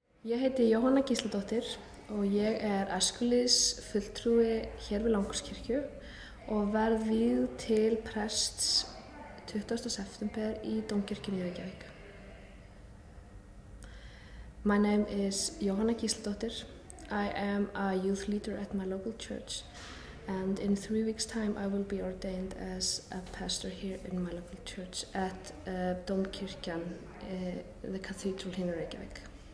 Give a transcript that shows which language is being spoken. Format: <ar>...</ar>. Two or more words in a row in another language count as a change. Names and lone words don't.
<is>Ég heiti Jóhanna Gísladóttir og ég æskulýðsfulltrúi hér við Langholtskirkju og verð vígð til prests 20. september í Dómkirkjunni í Reykjavík.</is> <en>My name is Jóhanna Gísladóttir. I am a youth leader at my local church, and in 3 weeks' time I will be ordained as a pastor here in my local church at Dómkirkjan, the cathedral here in Reykjavík.</en>